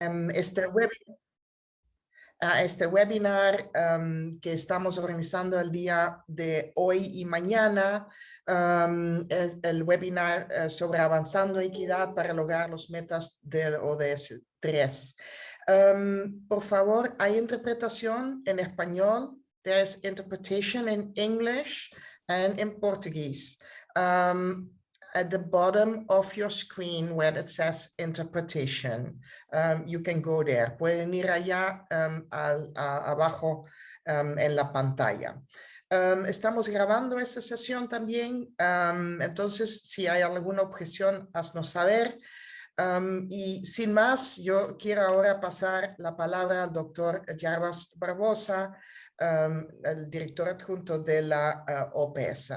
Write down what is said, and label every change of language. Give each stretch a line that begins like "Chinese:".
Spanish: Este webinar que estamos organizando el día de hoy y mañana es el webinar sobre avanzando equidad para lograr los metas del ODS 3. Por favor, hay interpretación en español.
English: There's interpretation in English and in Portuguese. At the bottom of your screen where it says interpretation, you can go there.
Spanish: Pueden ir allá abajo en la pantalla. Estamos grabando esta sesión también, entonces si hay alguna objeción, haznos saber. Y sin más, yo quiero ahora pasar la palabra al doctor Jarbas Barbosa, el director adjunto de la OPS.